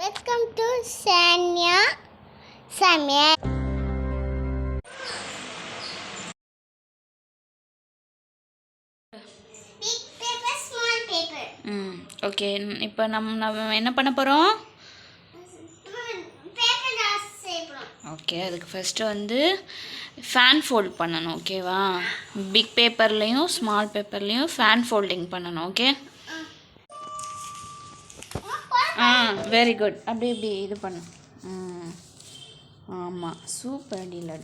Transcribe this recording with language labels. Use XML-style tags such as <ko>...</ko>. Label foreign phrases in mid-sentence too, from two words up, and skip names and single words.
<en>Welcome to Samayal. Big paper, small paper.</en> <ta>ஓகே இப்போ நம்ம என்ன பண்ண போகிறோம்?</ta> <en>Paper dust</en> <ta>செய்யணும். ஓகே அதுக்கு ஃபஸ்ட்டு வந்து</ta> <en>fan fold</en> <ta>பண்ணணும். ஓகேவா? பிக் பேப்பர்லேயும் ஸ்மால் பேப்பர்லேயும்</ta> <en>fan folding</en> <ta>பண்ணணும்.</ta> <en>okay very good.</en> <ta>அப்படி இப்படி இது பண்ணு. ஆமாம்</ta> <en>super dealer.</en>